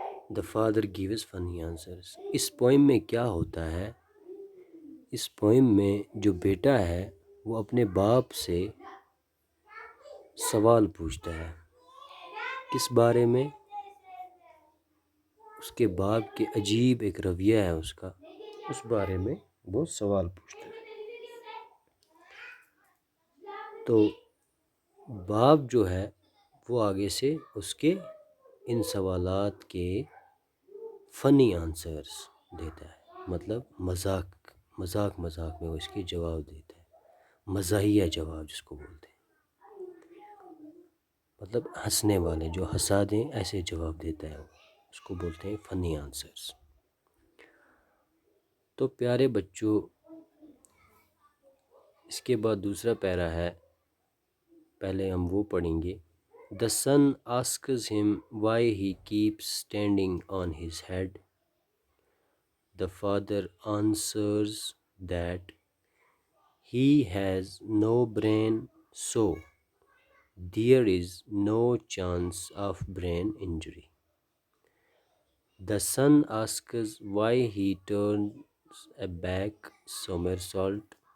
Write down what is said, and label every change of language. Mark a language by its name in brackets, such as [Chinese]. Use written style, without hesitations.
[English] The father gives funny answers. [Urdu] اس poem میں کیا ہوتا ہے، اس پوئم میں جو بیٹا ہے وہ اپنے باپ سے سوال پوچھتا ہے۔ کس بارے میں؟ اس کے باپ کے عجیب ایک رویہ ہے اس کا، اس بارے میں وہ سوال پوچھتا ہے۔ تو باپ جو ہے وہ آگے سے اس کے ان سوالات کے فنی آنسرز دیتا ہے، مطلب مذاق میں وہ اس کے جواب دیتا ہے، مزاحیہ جواب جس کو بولتے ہیں، مطلب ہنسنے والے، جو ہنسا دیں ایسے جواب دیتا ہے وہ، اس کو بولتے ہیں فنی آنسرز۔ تو پیارے بچوں، اس کے بعد دوسرا پیرا ہے، پہلے ہم وہ پڑھیں گے۔ [English] The son asks him why he keeps standing on his head. The father answers that he has no brain, so there is no chance of brain injury. The son asks why he turns a back somersault.